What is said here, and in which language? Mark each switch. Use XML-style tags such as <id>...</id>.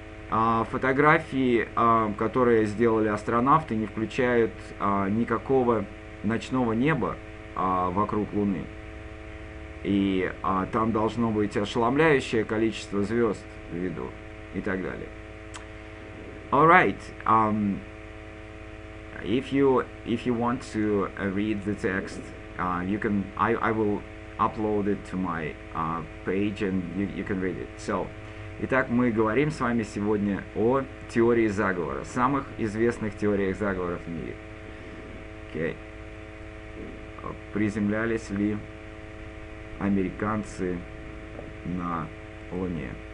<ru>Фотографии, которые сделали астронавты, не включают никакого ночного неба вокруг Луны. И там должно быть ошеломляющее количество звезд в виду и так далее.</ru> <en>Alright, if you want to read the text, you can. I will upload it to my page and you can read it.</en> <ru>So, итак, мы говорим с вами сегодня о теории заговора, самых известных теориях заговоров в мире.</ru> <en>Okay.</en> <ru>Приземлялись ли американцы на Луне?</ru>